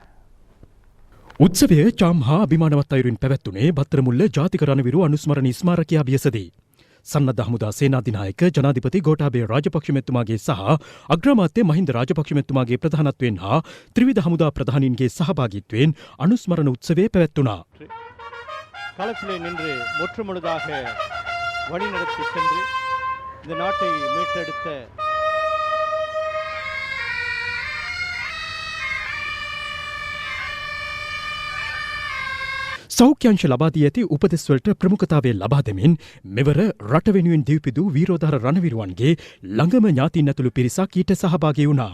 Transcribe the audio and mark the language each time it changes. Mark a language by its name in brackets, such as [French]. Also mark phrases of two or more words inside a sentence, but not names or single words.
[Sinhala] උත්සවය චාම් හා අභිමානවත් අයුරින් පැවැත්වුණේ බත්තරමුල්ල ජාතික රණවිරු අනුස්මරණ ස්මාරකයේ අභියසදී. සන්නද්ධ හමුදා සේනාධිනායක ජනාධිපති ගෝඨාභය රාජපක්ෂ මැතිතුමාගේ සහ අග්‍රාමාත්‍ය මහින්ද රාජපක්ෂ මැතිතුමාගේ ප්‍රධානත්වයෙන් හා ත්‍රිවිධ හමුදා ප්‍රධානීන්ගේ සහභාගීත්වයෙන් අනුස්මරණ උත්සවය පැවැත්වුණා. [Tamil] களத்திலே நின்று முற்றுமுழுதாக வழிநடத்தி சென்று இந்த நாட்டை மீட்டெடுத்த [Sinhala] සෞඛ්‍යංශ ලබා දී ඇති උපදෙස්වලට ප්‍රමුඛතාවය ලබා දෙමින් මෙවර රට වෙනුවෙන් දීපිදු වීරෝදාර රණවිරුවන්ගේ ළඟම ඥාතීන් ඇතුළු පිරිසක් ඊට සහභාගී වුණා.